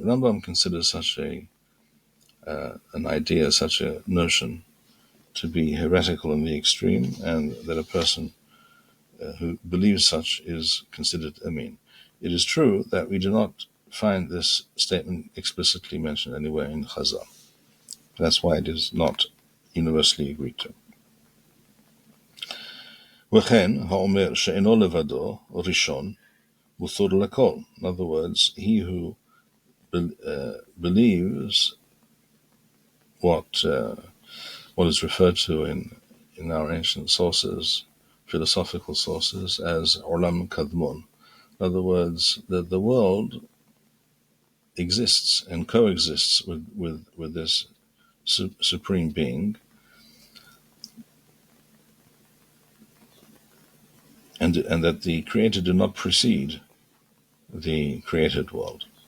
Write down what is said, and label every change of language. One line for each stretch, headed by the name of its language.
English: Rambam considers such an idea, such a notion, to be heretical in the extreme, and that a person who believes such is considered a min. It is true that we do not find this statement explicitly mentioned anywhere in Chazal. That's why it is not universally agreed to.
Hebrew: וכן, האומר שאינו לבדו, ראשון, מוסור לכל.
English: In other words, he who believes what is referred to in our ancient sources, philosophical sources, as olam kadmon. In other words, that the world exists and coexists with this supreme being, and that the creator did not precede the created world.